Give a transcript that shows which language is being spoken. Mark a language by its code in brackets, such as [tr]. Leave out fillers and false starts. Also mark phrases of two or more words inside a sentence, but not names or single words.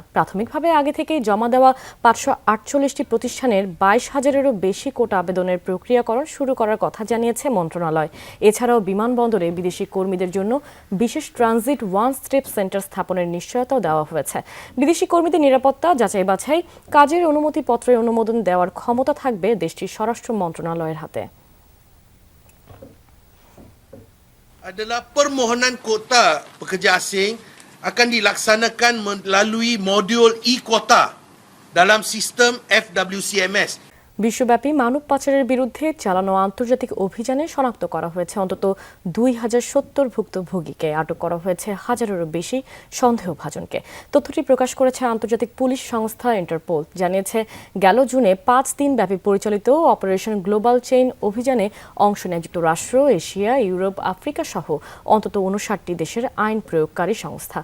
[bn] প্রাথমিকভাবে আগে থেকেই জমা দেওয়া 548টি প্রতিষ্ঠানের 22,000-এরও বেশি কোটা আবেদনের প্রক্রিয়াকরণ শুরু করার কথা জানিয়েছে মন্ত্রণালয়। এছাড়াও বিমানবন্দরে বিদেশি কর্মীদের জন্য বিশেষ [en] transit one step centre [bn] স্থাপনের নিশ্চয়তাও দেওয়া হয়েছে। বিদেশি কর্মীদের নিরাপত্তা যাচাই বাছাই, কাজের অনুমতিপত্রের অনুমোদন দেওয়ার ক্ষমতা থাকবে দেশটির স্বরাষ্ট্র মন্ত্রণালয়ের হাতে। [ms] Adalah permohonan kota pekerja asing akan dilaksanakan melalui modul e-kota dalam sistem FWCMS. [bn] বিশ্বব্যাপী মানব পাচারের বিরুদ্ধে চালানো আন্তর্জাতিক অভিযানে শনাক্ত করা হয়েছে অন্তত 2070 ভুক্তভোগীকে। আটক করা হয়েছে 1000-এরও বেশি সন্দেহভাজনকে। তথ্যটি প্রকাশ করেছে আন্তর্জাতিক পুলিশ সংস্থা ইন্টারপোল। জানিয়েছে, গেল জুনে 5 দিন ব্যাপী পরিচালিত অপারেশন গ্লোবাল চেইন অভিযানে অংশ নেয় যুক্তরাষ্ট্র, এশিয়া, ইউরোপ, আফ্রিকা সহ অন্তত 59টি দেশের আইন প্রয়োগকারী সংস্থা।